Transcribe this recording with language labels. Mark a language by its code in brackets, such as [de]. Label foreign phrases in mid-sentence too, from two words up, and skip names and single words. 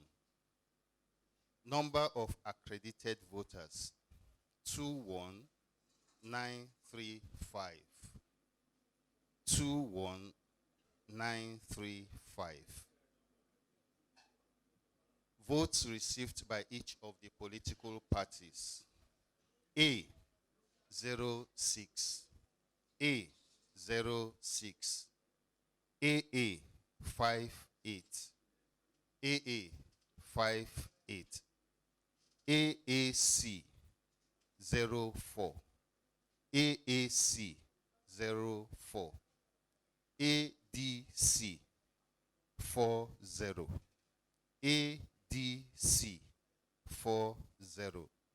[en] Number of accredited voters 21935. 21935. Votes received by each of the political parties. A 06. A 06. AA 58. AA 58. AAC 04. AAC 04. ADC 40. ADC 40.